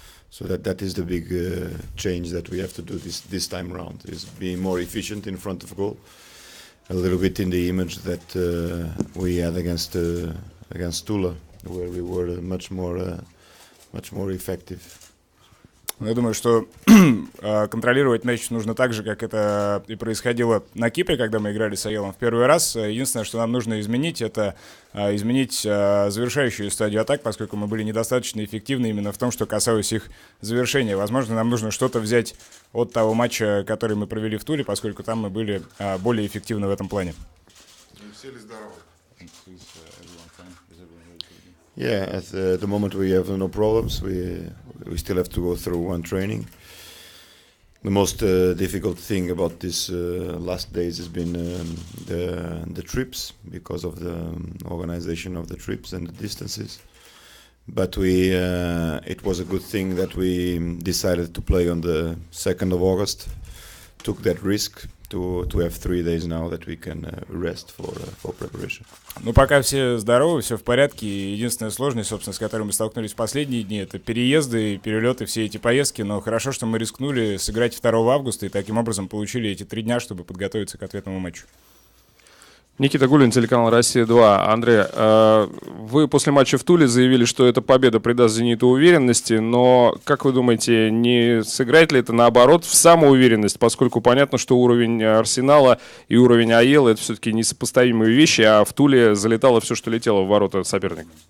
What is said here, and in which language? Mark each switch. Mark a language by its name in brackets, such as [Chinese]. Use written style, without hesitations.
[English] So that is the big change that we have to do this time around, is being more efficient in front of goal, a little bit in the image that we had against Tula, where we were much more effective. [Russian] Я думаю, что контролировать мяч нужно так же, как это и происходило на Кипре, когда мы играли с АЕЛом в первый раз. Единственное, что нам нужно изменить, это изменить завершающую стадию атак, поскольку мы были недостаточно эффективны именно в том, что касалось их завершения. Возможно, нам нужно что-то взять от того матча, который мы провели в Туле, поскольку там мы были более эффективны в этом плане. Все ли здоровы? [English] Yeah, at the moment we have no problems. We still have to go through one training. The most difficult thing about this last days has been the trips, because of the organization of the trips and the distances. But it was a good thing that we decided to play on the 2nd of August. Took that risk to have 3 days now that we can rest for preparation. [Russian] Ну, пока все здоровы, все в порядке. Единственная сложность, собственно, с которой мы столкнулись в последние дни, это переезды, перелеты, все эти поездки. Но хорошо, что мы рискнули сыграть 2 августа и таким образом получили эти 3 дня, чтобы подготовиться к ответному матчу. Никита Гулин, телеканал «Россия-2». Андрей, вы после матча в Туле заявили, что эта победа придаст «Зениту» уверенности, но, как вы думаете, не сыграет ли это наоборот в самоуверенность, поскольку понятно, что уровень Арсенала и уровень АЕЛ — это все-таки несопоставимые вещи, а в Туле залетало все, что летело в ворота соперника?